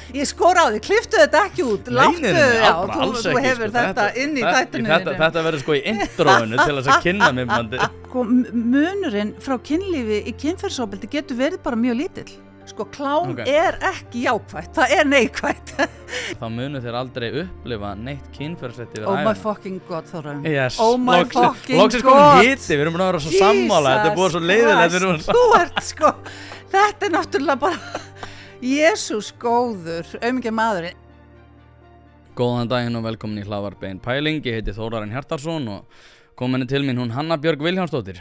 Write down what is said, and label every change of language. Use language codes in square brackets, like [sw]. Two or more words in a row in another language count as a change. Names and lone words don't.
[is] Ég skora á því, klipptu þetta ekki út, láttu, já, þú hefur þetta inn í þættinu. Þetta verður í introinu til þess að kynna mig mandi. Munurinn frá kynlífi í kynferðisofbeldi getur verið bara mjög lítill. Sko, klám ekki jákvætt, það neikvætt. Þá munu þér aldrei upplifa neitt kynferðislegt yfir ævina. ævina. [en] My fucking god, Þórainn. Yes. Oh my fucking god. [is] Loksins komin hiti, við erum búin að vera svo sammála, þetta búið svo leiðilegt. Þú ert þetta náttúrulega bara, Jesús góður, aumingja maðurinn. Góðan daginn og velkomin í Hlaðvarp Pæling, ég heiti Þórarinn Hjartarson og komin til mín hún Hanna Björg Vilhjálmsdóttir.